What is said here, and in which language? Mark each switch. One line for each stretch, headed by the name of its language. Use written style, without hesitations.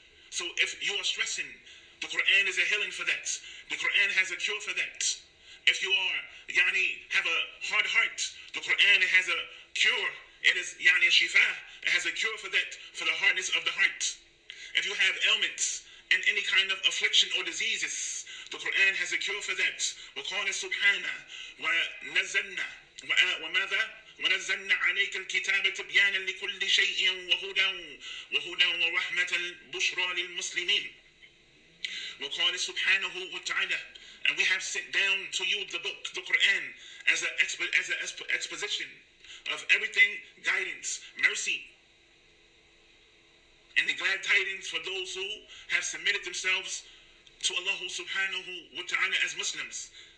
English: So if you are stressing, the Quran is a healing for that. The Quran has a cure for that. If you are, have a hard heart, the Quran has a cure. It is, shifa. It has a cure for that, for the hardness of the heart. If you have ailments and any kind of affliction or diseases, the Quran has a cure for that.
Arabic: وَقَالَ سُبْحَانَهُ وَنَزَّلْنَا وَمَاذَا ونزلنا عليك الكتاب تبيانا لكل شيء وهدى ورحمة بشرى للمسلمين. وقال سبحانه وتعالى,
English: and we have sent down to you the book, the Quran, as an exposition of everything, guidance, mercy, and the glad tidings for those who have submitted themselves to Allah subhanahu wa ta'ala as Muslims.